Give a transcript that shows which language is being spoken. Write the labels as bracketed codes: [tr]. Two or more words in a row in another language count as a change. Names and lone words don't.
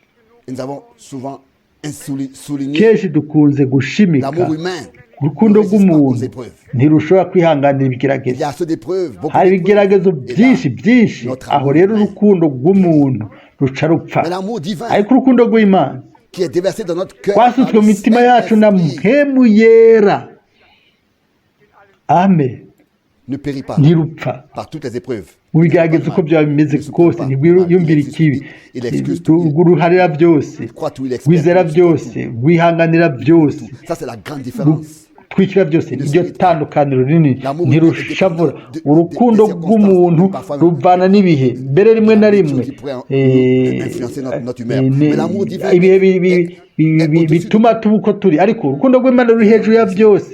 [rn] Kenshi dukunze gushimika urukundo rw'umuntu ntirushobora kwihanganira ibigeragezo. Hari ibigeragezo byinshi, aho rero urukundo rw'umuntu ruca rupfa. Ariko urukundo rw'Imana rwasutswe mu mitima yacu na mpemu yera, amen, ntirupfa. Mu bigeragezo uko byaba bimeze kose ntigwiyumvira ikibi, uruharira byose, rwizera byose, rwihanganira byose, twikira byose. Niryo tandukaniro rinini, ntirushavura. Urukundo rw'umuntu ruvana n'ibihe, mbere rimwe na rimwe ibihe bituma tuba uko turi, ariko urukundo rw'Imana ruri hejuru ya byose.